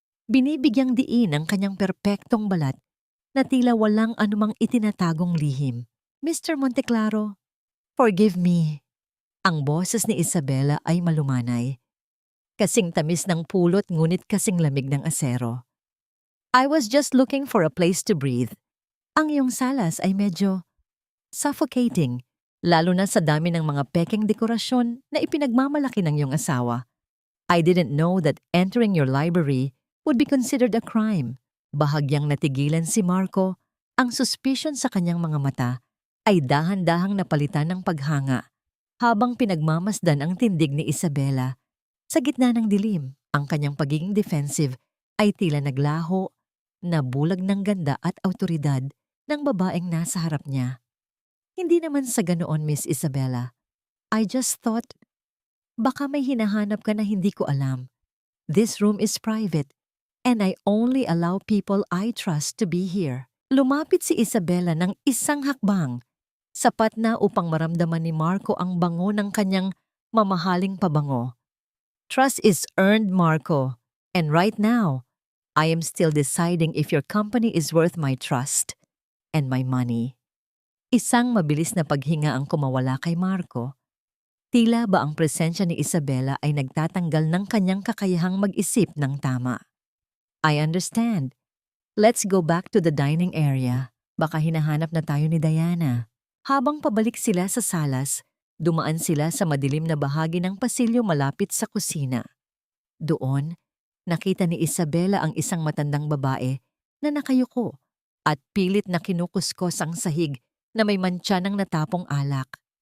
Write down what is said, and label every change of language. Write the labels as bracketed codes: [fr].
[tl] Binibigyang diin ang kanyang perpektong balat na tila walang anumang itinatagong lihim. Mr. Monteclaro, [en] forgive me. [tl] Ang boses ni Isabela ay malumanay. Kasing tamis ng pulot ngunit kasing lamig ng asero. [en] I was just looking for a place to breathe. [tl] Ang iyong salas ay medyo suffocating, lalo na sa dami ng mga pekeng dekorasyon na ipinagmamalaki ng iyong asawa. [en] I didn't know that entering your library would be considered a crime. [tl] Bahagyang natigilan si Marco, ang suspicion sa kanyang mga mata ay dahan-dahang napalitan ng paghanga habang pinagmamasdan ang tindig ni Isabela. Sa gitna ng dilim, ang kanyang pagiging defensive ay tila naglaho na bulag ng ganda at awtoridad ng babaeng nasa harap niya. Hindi naman sa ganoon, Miss Isabela. [en] I just thought, [tl] baka may hinahanap ka na hindi ko alam. [en] This room is private, and I only allow people I trust to be here. [tl] Lumapit si Isabela ng isang hakbang, sapat na upang maramdaman ni Marco ang bango ng kanyang mamahaling pabango. [en] Trust is earned, Marco, and right now, I am still deciding if your company is worth my trust and my money. [tl] Isang mabilis na paghinga ang kumawala kay Marco. Tila ba ang presensya ni Isabela ay nagtatanggal ng kanyang kakayahang mag-isip ng tama. [en] I understand. Let's go back to the dining area. [tl] Baka hinahanap na tayo ni Diana. Habang pabalik sila sa salas, dumaan sila sa madilim na bahagi ng pasilyo malapit sa kusina. Doon, nakita ni Isabela ang isang matandang babae na nakayuko at pilit na kinukuskos ang sahig na may mantsa ng natapong alak.